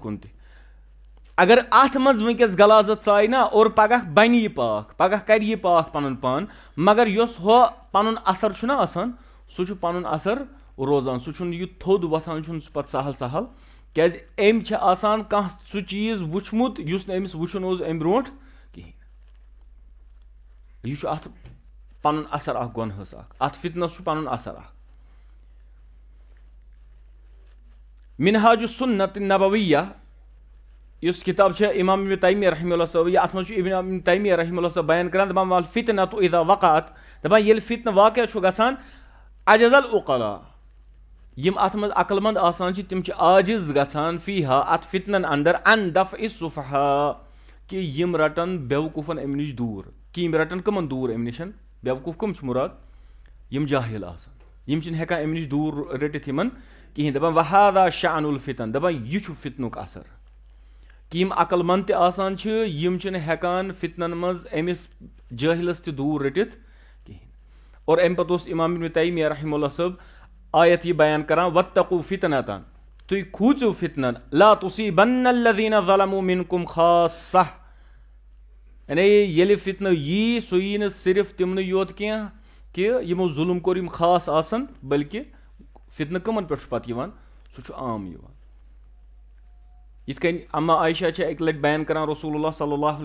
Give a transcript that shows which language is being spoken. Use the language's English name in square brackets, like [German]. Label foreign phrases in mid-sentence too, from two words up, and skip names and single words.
[Kashmiri] کُن تہِ اگر اَتھ منٛز وٕنکیٚس غلازت ژایہِ نہ اور پگہہ بَنہِ یہِ پاک پگہہ کرِ یہِ پاک پَنُن پان مگر یۄس ہُہ پَنُن اثر چھُنہ آسان سُہ چھُ پَنُن اثر روزان سُہ چھُنہٕ یہِ تھوٚد وۄتھان چھُنہٕ سُہ پَتہٕ سہل سہل کیازِ أمۍ چھِ آسان کانٛہہ سُہ چیٖز وٕچھمُت یُس نہٕ أمِس وٕچھُن اوس اَمہِ برونٛٹھ کِہینۍ یہِ چھُ اَتھ پَنُن اثر اکھ گۄنہَس اکھ اَتھ فِتنَس چھُ پَنُن اثر اکھ مِنہاج السُنت النبویہ یُس کِتاب چھِ اِمام ابن تیمیہ [Arabic] رحمہ اللہ [Kashmiri] صٲب یا اَتھ منٛز چھُ ابن تیمیہ [Arabic] رحمہ اللہ [Kashmiri] صٲب بیان کران دَپان [Arabic] وَل فِتنۃ اِذا وقعت [Kashmiri] دَپان ییٚلہِ فِتنہٕ واقعہ چھُ گژھان [Arabic] عجز العقلاء [Kashmiri] یِم اَتھ منٛز عقل منٛد آسان چھِ تِم چھِ عاجز گژھان فیہا اَتھ فِتنن اندر [Arabic] ان دفع السفہاء [Kashmiri] کہِ یِم رَٹن بیوقوٗفن اَمہِ نِش دوٗر کہِ یِم رَٹن کٕمن دوٗر اَمہِ نِش بیوقوٗف کٕم چھِ مُراد یِم جاہِل آسان یِم چھِنہٕ ہٮ۪کان اَمہِ نِش دوٗر رٔٹِتھ یِمن کِہینۍ دَپان [Arabic] وہذا شأن الفتن [Kashmiri] دَپان یہِ چھُ فِتنُک اثر کہِ یِم عقل منٛد تہِ آسان چھِ یِم چھِنہٕ ہٮ۪کان فِتنن منٛز أمِس جٲہِلس تہِ دوٗر رٔٹِتھ کِہینۍ اور اَمہِ پتہٕ اوس اِمام ابن تیمیہ [Arabic] رحمہ اللہ [Kashmiri] صٲب آیت یہِ بیان کران [Arabic] واتقوا فتنة [Kashmiri] تُہۍ کھوٗژِو فِتنن [Arabic] لا تصیبن الذین ظلموا منکم خاصہ [Kashmiri] یعنی ییٚلہِ فِتنہٕ یی سُہ یی نہٕ صرف تِمنٕے یوت کینٛہہ کہِ یِمو ظُلم کوٚر یِم خاص آسن بلکہِ فِتنہٕ کٕمن پٮ۪ٹھ چھُ پتہٕ یِوان سُہ چھُ عام یِوان یِتھ کٔنۍ اما عایشہ چھِ اَکہِ لٹہِ بیان کران [Arabic] رسول اللہ صلی اللہ علیہ